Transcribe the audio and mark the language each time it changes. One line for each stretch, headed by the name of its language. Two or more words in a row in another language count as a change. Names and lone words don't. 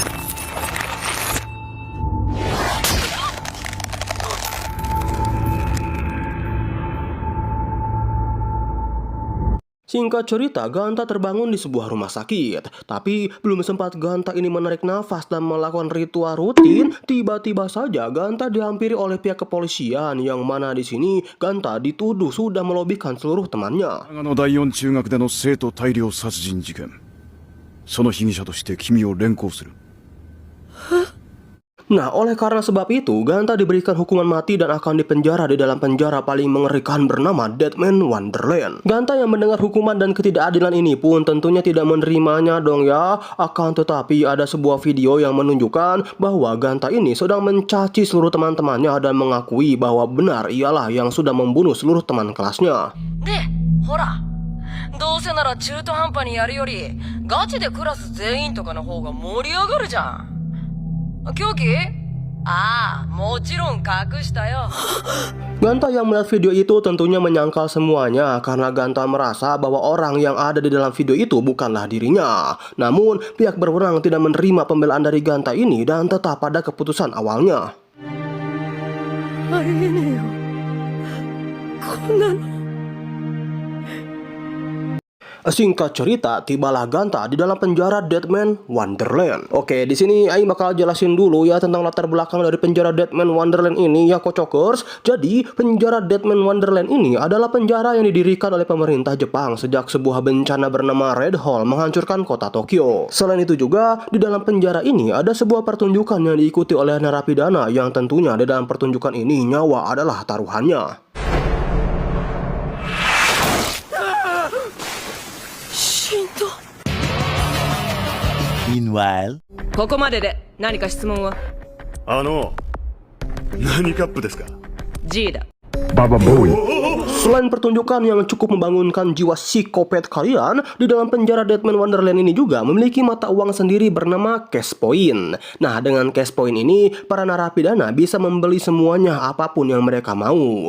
Indonesian: Singkat cerita, Ganta terbangun di sebuah rumah sakit. Tapi belum sempat Ganta ini menarik nafas dan melakukan ritual rutin, tiba-tiba saja Ganta dihampiri oleh pihak kepolisian, yang mana di sini Ganta dituduh sudah melobikan seluruh temannya.
Japanese: 長野第4中学での生徒大量殺人事件、その被疑者として君を連行する。
Indonesian: Nah, oleh karena sebab itu, Ganta diberikan hukuman mati dan akan dipenjara di dalam penjara paling mengerikan bernama Deadman Wonderland. Ganta yang mendengar hukuman dan ketidakadilan ini pun tentunya tidak menerimanya dong ya. Akan tetapi ada sebuah video yang menunjukkan bahwa Ganta ini sedang mencaci seluruh teman-temannya dan mengakui bahwa benar ialah yang sudah membunuh seluruh teman kelasnya.
Japanese: で、ほら、どうせなら中途半端にやるより、ガチでクラス全員とかの方が盛り上がるじゃん。凶器？ああ、もちろん隠したよ。
Indonesian: Ganta yang melihat video itu tentunya menyangkal semuanya karena Ganta merasa bahwa orang yang ada di dalam video itu bukanlah dirinya. Namun, pihak berwenang tidak menerima pembelaan dari Ganta ini dan tetap pada keputusan awalnya.
Japanese: ありえねえよ。こんなの。
Indonesian: Singkat cerita, tibalah Ganta di dalam penjara Deadman Wonderland. Oke, di sini Aing bakal jelasin dulu ya tentang latar belakang dari penjara Deadman Wonderland ini ya Kocokers. Jadi, penjara Deadman Wonderland ini adalah penjara yang didirikan oleh pemerintah Jepang sejak sebuah bencana bernama Red Hall menghancurkan kota Tokyo. Selain itu juga, di dalam penjara ini ada sebuah pertunjukan yang diikuti oleh narapidana yang tentunya di dalam pertunjukan ini nyawa adalah taruhannya.
English: Meanwhile,
Japanese: ここまでで何か質問は？何カップですか？ G だ。
Indonesian: Selain pertunjukan yang cukup membangunkan jiwa psikopat kalian, di dalam penjara Deadman Wonderland ini juga memiliki mata uang sendiri bernama
English: cash point.
Indonesian: Nah, dengan
English: cash point
Indonesian: ini, para narapidana bisa membeli semuanya apapun yang mereka mau.